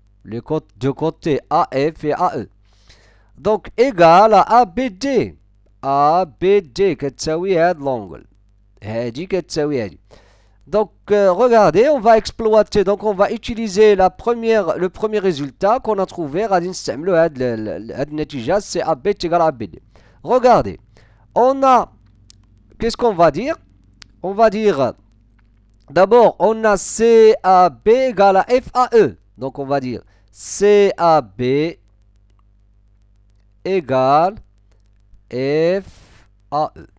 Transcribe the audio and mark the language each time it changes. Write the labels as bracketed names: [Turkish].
[French] Les deux côtés AF et AE. Donc, égal à ABD. [Arabic] ABD كتساوي هاد l'angle. هادي كتساوي هادي. [French] Donc, regardez, on va exploiter, donc on va utiliser le premier résultat qu'on a trouvé. [Arabic] غادي نستعملو هاد النتيجة [French] CAB égale ABD. Regardez, on a, qu'est-ce qu'on va dire? On va dire, d'abord, on a CAB égale à FAE. Donc, on va dire CAB égale FAE.